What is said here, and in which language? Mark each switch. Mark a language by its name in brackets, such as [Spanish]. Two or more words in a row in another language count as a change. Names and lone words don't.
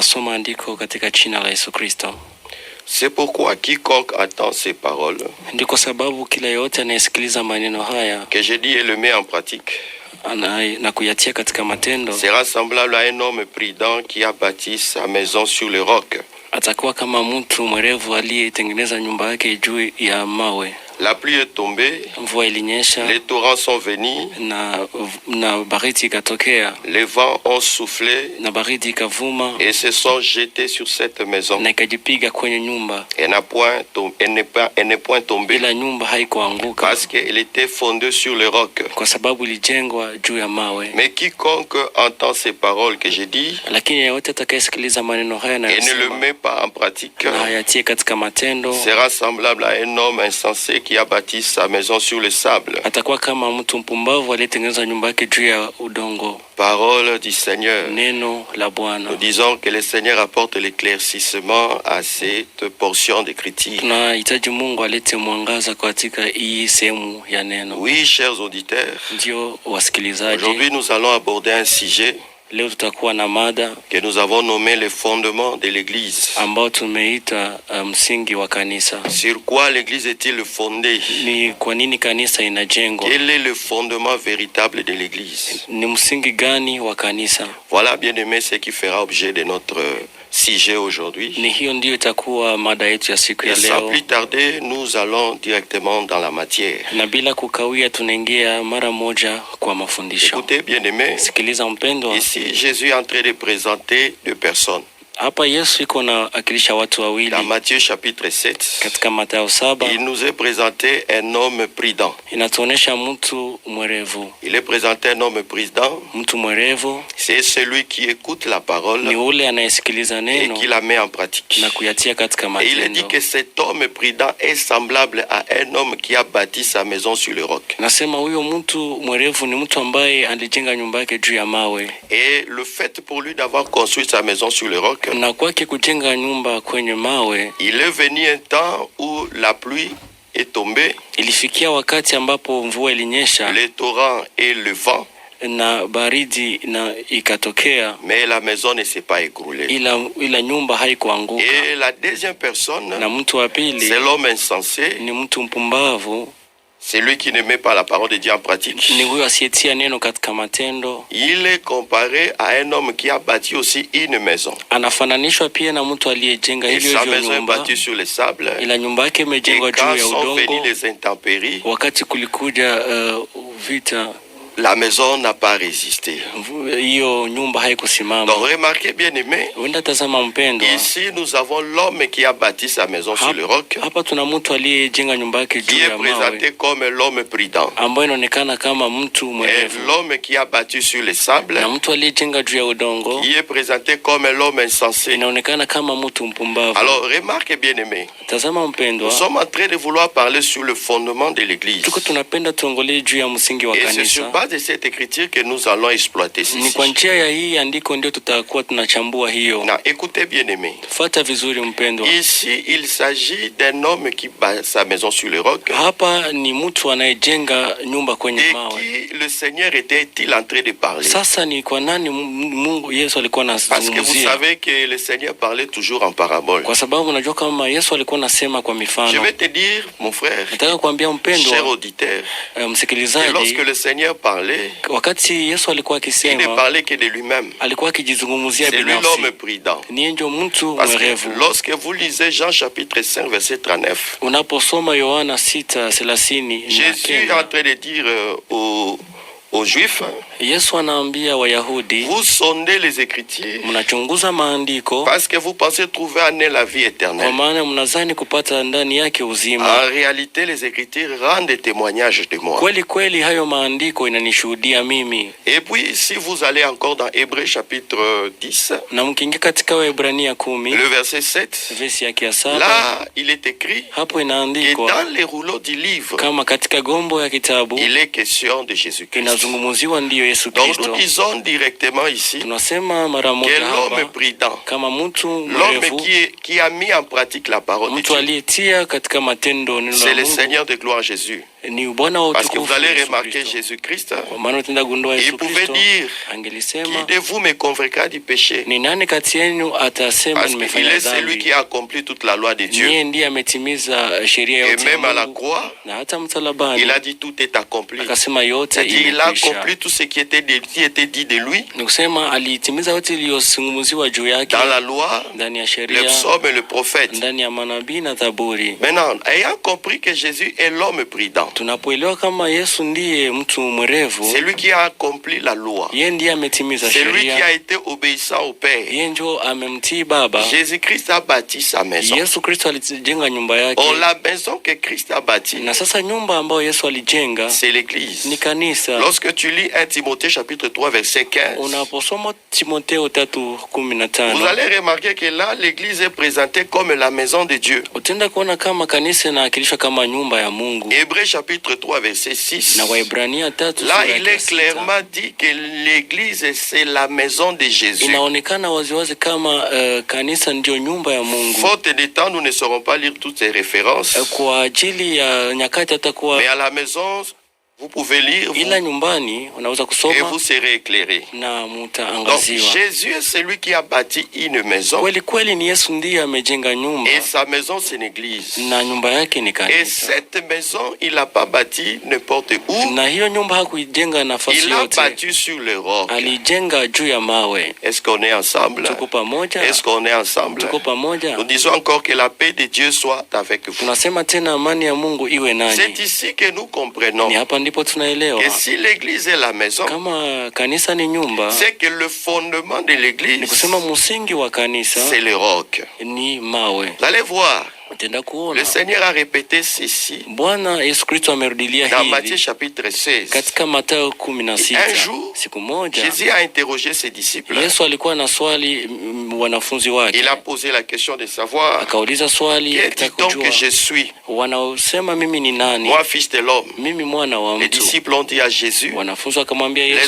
[French] C'est pourquoi quiconque entend ces paroles que j'ai dit et le met en pratique sera semblable à un homme prudent qui a bâti sa maison sur le roc. [Swahili] Atakuwa kama mtu mwerevu aliyetengeneza nyumba yake juu ya mawe. [French] La pluie est tombée, [Swahili] mvua ilinyesha, [French] les torrents sont venus, [Swahili] na baridi ikatokea, [French] les vents ont soufflé, [Swahili] na baridi ikavuma, [French] et se sont jetés sur cette maison. [Swahili] Na ikajipiga kwenye nyumba. [French] Elle n'est point tombée, [Swahili] ila nyumba haikuanguka, [French] parce qu'elle était fondée sur le roc. [Swahili] Kwa sababu ilijengwa juu ya mawe. [French] Mais quiconque entend ces paroles que j'ai dit, [Swahili] lakini yeyote atakayesikiliza maneno haya na [French] et ne le met pas en pratique, [Swahili] na hayatie katika matendo, [French] sera semblable à un homme insensé qui a bâti sa maison sur le sable. [Swahili] Atakuwa kama mtu mpumbavu aliyetengeneza nyumba yake juu ya udongo. [French] Parole du Seigneur. [Swahili] Neno la Bwana. [French] Nous disons que le Seigneur apporte l'éclaircissement à cette portion d'écriture. [Swahili] Tunahitaji Mungu alete mwangaza katika hii sehemu ya neno. [French] Oui, chers auditeurs. [Swahili] Ndio wasikilizaji. [French] Aujourd'hui nous allons aborder un sujet [Swahili] leo tutakuwa na mada [French] que nous avons nommé les fondements de l'église. [Swahili] Ambao tumeita msingi wa kanisa. [French] Sur quoi l'église est-il fondée? [Swahili] Ni kwa nini kanisa inajengwa? [French] Quel est le fondement véritable de l'église? [Swahili] Ni msingi gani wa kanisa? [French] Voilà, bien-aimé, ce qui fera objet de notre sujet aujourd'hui. [Swahili] Ni hiyo ndio itakuwa mada yetu ya siku ya leo. [French] Sans plus tarder, nous allons directement dans la matière. [Swahili] Na bila kukawia tunaingia mara moja kwa mafundisho. [French] Écoutez, bien-aimé. [Swahili] Sikiliza mpendwa. [French] Ici, Jésus est en train de présenter deux personnes. [Swahili] Hapa Yesu iko na akilisha watu wawili. [French] Dans Matthieu chapitre 7, [Swahili] katika Mathayo 7, [French] il nous est présenté un homme prudent. [Swahili] Inatuonesha mtu mwerevu. [French] Il est présenté un homme prudent. [Swahili] Mtu mwerevu. [French] C'est celui qui écoute la parole. [Swahili] Ni ule anayesikiliza neno [French] et qui la met en pratique. [Swahili] Na kuyatia katika matendo. [French] Et il dit que cet homme prudent est semblable à un homme qui a bâti sa maison sur le roc. [Swahili] Nasema huyo mtu mwerevu ni mtu ambaye alijenga nyumba yake juu ya mawe. [French] Et le fait pour lui d'avoir construit sa maison sur le roc, [Swahili] Na kwake kujenga nyumba kwenye mawe, [French] il est venu un temps où la pluie est tombée, [Swahili] ilifikia wakati ambapo mvua ilinyesha, [French] les torrents et le vent, [Swahili] na baridi na ikatokea, [French] mais la maison ne s'est pas écroulée. [Swahili] ila nyumba haikuanguka. [French] Et la deuxième personne, [Swahili] Na mtu wa pili [French] c'est l'homme insensé, [Swahili] ni mtu mpumbavu, [French] c'est lui qui ne met pas la parole de Dieu en pratique. [Swahili] ni huyo asiyetia neno katika matendo. [French] Il est comparé à un homme qui a bâti aussi une maison. [Swahili] Anafananishwa pia na mtu aliyejenga [French] Et [Swahili] hivyo [French] sa [Swahili] hivyo [French] maison est [Swahili] nyumba, [French] bâtie sur les sables. [Swahili] ila nyumba yake [French] Et [Swahili] imejengwa juu [French] quand [Swahili] ya [French] sont venues [Swahili] udongo. [French] les intempéries, [Swahili] Wakati kulikuja vita, [French] la maison n'a pas résisté. [Swahili] hiyo nyumba haikusimama. [French] Donc remarquez bien aimé, [Swahili] Wenda tazama mpendwa, [French] ici nous avons l'homme qui a bâti sa maison sur le roc, [Swahili] hapa tuna mtu aliyejenga nyumba yake [French] qui [Swahili] juu [French] est [Swahili] ya mawe, [French] présenté comme l'homme prudent. [Swahili] ambayo inaonekana kama mtu [French] Et [Swahili] mwerevu, [French] l'homme qui a bâti sur les sables, [Swahili] na mtu aliyejenga juu ya udongo [French] qui est présenté comme l'homme insensé. [Swahili] inaonekana kama mtu mpumbavu. [French] Alors remarquez bien aimé, [Swahili] Tazama [French] nous [Swahili] mpendwa, [French] sommes en train de vouloir parler sur le fondement de l'église. [Swahili] tuko tunapenda tuongelee juu ya msingi wa [French] Et c'est sur [Swahili] kanisa. [French] base de cette écriture que nous allons exploiter [Swahili] Ni [French] ceci. [Swahili] kwa njia ya hii andiko ndio tutakuwa tunachambua hiyo. [French] Non, écoutez bien aimé. [Swahili] Fuata vizuri mpendwa, [French] Ici, il s'agit d'un homme qui bâtit sa maison sur le roc. [Swahili] hapa ni mtu anayejenga nyumba kwenye [French] Et [Swahili] mawe. [French] qui le Seigneur était-il en train de parler? [Swahili] Sasa ni kwa nani Mungu Yesu alikuwa [French] Parce que vous [Swahili] anazungumzia? [French] savez que le Seigneur parlait toujours en parabole. [Swahili] Kwa sababu unajua kama Yesu alikuwa anasema kwa [French] Je [Swahili] mifano. [French] vais te dire, mon frère, [Swahili] Nataka kuambia [French] cher [Swahili] mpendwa, [French] auditeur, que [Swahili] msikilizaji, [French] lorsque le Seigneur parlait, [Swahili] wakati Yesu alikuwa [French] il ne [Swahili] akisema, [French] parlait que de lui-même. [Swahili] alikuwa akijizungumzia [French] C'est lui [Swahili] binafsi. [French] l'homme prudent. [Swahili] Ni ndio mtu [French] Parce [Swahili] mwerevu. [French] que lorsque vous lisez Jean chapitre 5 verset 39, [Swahili] Unaposoma Yohana 6:30, [French] Jésus est en train de dire aux Juifs, [Swahili] Yesu anaambia Wayahudi, [French] vous sondez les Écritures [Swahili] mnachunguza maandiko [French] parce que vous pensez trouver en elles la vie [Swahili] kwa [French] éternelle. [Swahili] maana mnazani kupata ndani yake uzima. [French] En réalité, les Écritures rendent témoignage de moi. [Swahili] Kweli kweli hayo maandiko inanishuhudia mimi. [French] Et puis, si vous allez encore dans Hébreux chapitre 10, [Swahili] Na mkiingia katika Waebrania 10 [French] le verset 7, [Swahili] versi yake ya 7, [French] là, il est écrit [Swahili] hapo [French] que [Swahili] inaandikwa [French] dans les rouleaux du livre, [Swahili] kama katika gombo ya kitabu [French] il est question de Jésus-Christ. [Swahili] inazungumziwa ndiyo Yesu [French] Donc, [Swahili] Kristo. [French] nous disons directement ici [Swahili] Tunasema mara [French] que [Swahili] moja [French] l'homme [Swahili] hapa [French] prudent, [Swahili] kama mtu [French] l'homme [Swahili] mrefu, [French] qui a mis en pratique la parole de [Swahili] mtu [French] Dieu, [Swahili] aliyetia katika matendo neno [French] c'est [Swahili] la [French] le [Swahili] Mungu, [French] Seigneur de gloire Jésus. [Swahili] ni Bwana wa [French] Parce que vous [Swahili] utukufu [French] allez [Swahili] Yesu [French] remarquer [Swahili] Kristo. [French] Jésus-Christ, [Swahili] Kwa maana utaenda gundua [French] il [Swahili] Yesu [French] pouvait [Swahili] Kristo [French] dire, [Swahili] angelisema, [French] qui de vous me convaincra du péché? [Swahili] ni nani kati yenu atasema [French] Parce qu'il [Swahili] nimefanya [French] est celui [Swahili] dhambi? [French] qui a accompli toute la loi de Dieu. [Swahili] Niye ndiye ametimiza sheria [French] Et [Swahili] yote [French] même à [Swahili] ya [French] la [Swahili] Mungu, [French] croix, [Swahili] na hata msalabani [French] il a dit tout est accompli. [Swahili] akasema yote [French] C'est-à-dire il a [Swahili] imekwisha. [French] accompli tout ce qui était dit de lui [Swahili] Ni kusema alitimiza yote iliyozungumziwa juu yake [French] dans la loi, [Swahili] ndani ya [French] le [Swahili] sheria, [French] psaume et le prophète. [Swahili] ndani ya manabii na Zaburi. [French] Maintenant, ayant compris que Jésus est l'homme prudent, [Swahili] Tunapoelewa kama Yesu ndiye mtu mwerevu, [French] c'est lui qui a accompli la loi, [Swahili] yeye ndiye ametimiza [French] c'est lui qui [Swahili] sheria, [French] a été obéissant au Père. [Swahili] yeye ndio amemtii Baba. [French] Jésus-Christ a bâti sa maison. [Swahili] Yesu Kristo alijenga nyumba yake, [French] Or, la maison que Christ a bâtie, [Swahili] na sasa nyumba ambayo Yesu alijenga [French] c'est l'église. [Swahili] ni kanisa. [French] Lorsque tu lis 1 Timothée chapitre 3 verset 15, [Swahili] Unaposoma Timotheo 3:15 [French] vous allez remarquer que là, l'église est présentée comme la maison de Dieu. [Swahili] utaenda kuona kama kanisa inaakilishwa kama nyumba ya Mungu. [French] Hébreux chapitre 3 verset 6. [Swahili] Na Waebrania 3 [French] Là, [Swahili] sura [French] il [Swahili] ya [French] est [Swahili] 6, [French] clairement dit que l'église, c'est la maison de Jésus. [Swahili] inaonekana waziwazi kama kanisa ndio nyumba ya Mungu. [French] Faute de temps, nous ne saurons pas lire toutes ces références. [Swahili] Kwa ajili ya nyakati hatakuwa, [French] Mais à la maison, vous pouvez lire [Swahili] ila nyumbani unaweza [French] et [Swahili] kusoma [French] vous serez éclairés. [Swahili] na [French] Donc, [Swahili] mutaangaziwa. [French] Jésus est celui qui a bâti une maison. [Swahili] Kweli kweli ni Yesu ndiye amejenga nyumba, [French] Et sa maison, c'est une église. [Swahili] na nyumba yake ni [French] Et [Swahili] kanisa. [French] cette maison, il n'a pas bâti n'importe où. [Swahili] Na hiyo nyumba hakuijenga nafasi [French] Il l'a [Swahili] yote, [French] bâti sur le roc. [Swahili] alijenga juu ya mawe. [French] Est-ce qu'on est ensemble? [Swahili] Tuko pamoja, [French] Est-ce qu'on est ensemble? [Swahili] tuko pamoja. [French] Nous disons encore que la paix de Dieu soit avec vous. [Swahili] Tunasema tena amani ya Mungu iwe [French] C'est [Swahili] nanyi. [French] ici que nous comprenons [Swahili] Ni hapa ndipo tunaelewa [French] que si l'église est la maison, [Swahili] kama kanisa ni nyumba, [French] c'est que le fondement de [Swahili] ni [French] l'église, [Swahili] kusema msingi wa kanisa [French] c'est le roc. [Swahili] ni mawe. [French] Vous allez voir, Le Seigneur a répété ceci [Swahili] Bwana Yesu Kristo amerudilia [French] dans Matthieu [Swahili] hili [French] chapitre 16. [Swahili] katika Mathayo [French] Un [Swahili] 16. [French] jour, [Swahili] Siku moja [French] Jésus a interrogé ses disciples. [Swahili] Yesu alikuwa na swali wanafunzi wake. [French] Il a posé la question de savoir [Swahili] Akauliza swali [French] qui dit-on que je suis? [Swahili] wanaosema mimi ni nani? [French] Moi, fils de l'homme. [Swahili] Mimi mwana wa [French] Les [Swahili] mtu. [French] disciples ont dit à Jésus. [Swahili] Wanafunzi wakamwambia [French] Les